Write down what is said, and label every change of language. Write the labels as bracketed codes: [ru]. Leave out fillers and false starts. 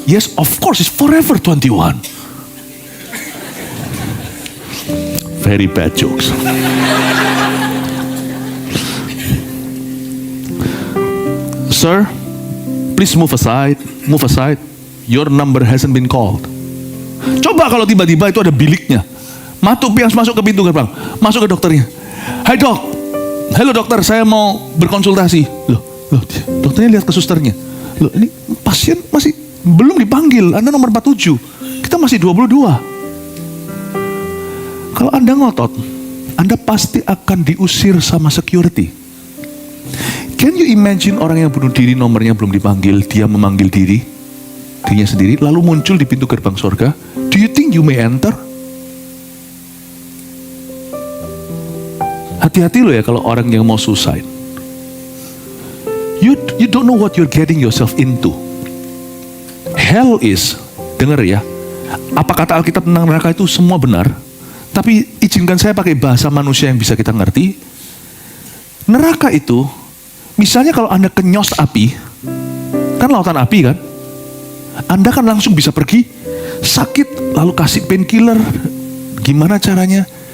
[en] Yes, of course, it's forever 21. Very bad jokes. Sir, please move aside. Your number hasn't been called. [id] Coba kalau tiba-tiba itu ada biliknya. Pias masuk ke pintu gerbang, masuk ke dokternya. Hai dok, halo dokter, saya mau berkonsultasi. Loh, dokternya lihat ke susternya. Loh, ini pasien masih belum dipanggil, Anda nomor 47. Kita masih 22. Kalau Anda ngotot, Anda pasti akan diusir sama security. [en] Can you imagine [id] orang yang bunuh diri nomornya belum dipanggil, dia memanggil dirinya sendiri, lalu muncul di pintu gerbang surga? [en] Do you think you may enter? [id] Hati-hati loh ya kalau orang yang mau suicide. [en] You don't know what you're getting yourself into. Hell is, [id] dengar ya, apa kata Alkitab tentang neraka itu semua benar, tapi izinkan saya pakai bahasa manusia yang bisa kita ngerti. Neraka itu, misalnya kalau Anda kenyos api, kan lautan api kan, Anda kan langsung bisa pergi, sakit, lalu kasih painkiller, gimana caranya?